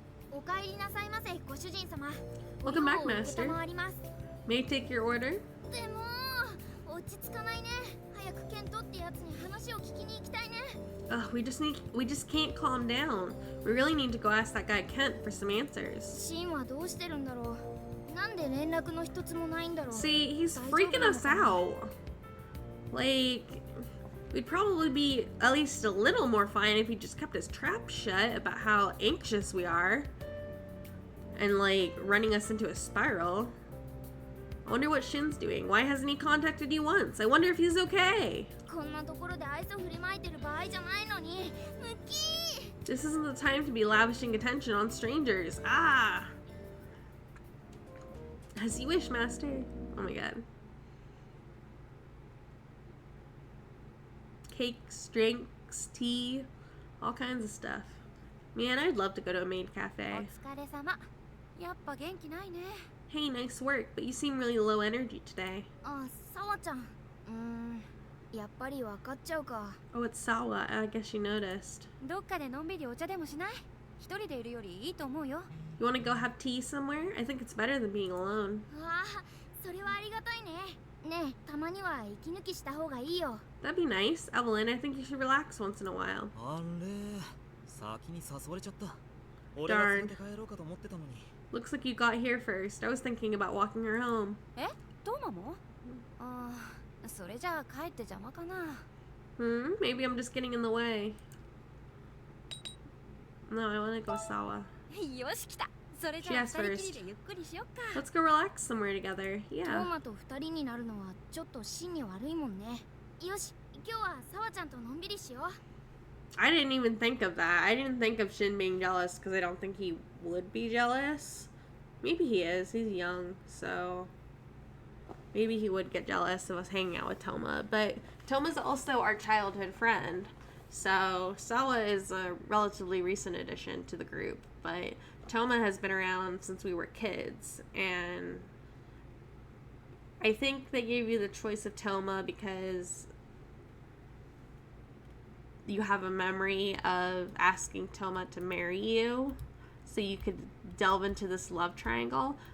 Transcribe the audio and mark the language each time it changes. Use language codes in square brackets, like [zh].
[ja] お帰りなさいませ、ご主人様。 [en] Welcome back, [ja] ご用を承ります。 [en] May I take your order? [ja] でも、落ち着かないね。早くケントってやつに話を聞きに行きたいね。 [en] Ugh, we just can't calm down. We really need to go ask that guy Kent for some answers. [ja] シンはどうしてるんだろう。なんで連絡の一つもないんだろう。 [en] See, he's freaking us out. Like, we'd probably be at least a little more fine if he just kept his trap shut about how anxious we are. And like, running us into a spiral. I wonder what Shin's doing. Why hasn't he contacted you once? I wonder if he's okay. [ja] こんなところで愛想振りまいてる場合じゃないのに。ムキー。 [en] This isn't the time to be lavishing attention on strangers. Ah! As you wish, Master. Oh my god. Cakes, drinks, tea, all kinds of stuff. Man, I'd love to go to a maid [ja] お [en] cafe. [ja] 疲れ様。やっぱ元気ないね。 [en] Hey, nice work, but you seem really low energy today. [ja] あ、サワちゃん。やっぱり分かっちゃうか。 [en] Oh, it's Sawa. I guess you noticed. [ja] どっかでのんびりお茶でもしない？一人でいるよりいいと思うよ。 [en] You want to go have tea somewhere? I think it's better than being alone. [ja] わあ、それはありがたいね。ねえ、たまには息抜きした方がいいよ。 [en] That'd be nice. Evelyn, I think you should relax once in a while. [ja] あれ、先に誘われちゃった。俺が連れて帰ろうかと思ってたのに。 [en] Looks like you got here first. I was thinking about walking her home. [ja] え、トーマも？ああ、それじゃあ帰って邪魔かな。 [en] Maybe I'm just getting in the way. No, I want to go Sawa. [ja] よし、来た。それじゃあ二人きりでゆっくりしよっか。 [en] Let's go relax somewhere together. [ja] トー [en] Yeah. [ja] マと二人になるのはちょっと心に悪いもんね。よし、今日はサワちゃんとのんびりしよう。 [en] I didn't even think of that. I didn't think of Shin being jealous because I don't think he would be jealous. Maybe he is. He's young, so maybe he would get jealous of us hanging out with Toma. But Toma's also our childhood friend. So Sawa is a relatively recent addition to the group, but Toma has been around since we were kids, and I think they gave you the choice of Toma because you have a memory of asking Toma to marry you, so you could delve into this love triangle.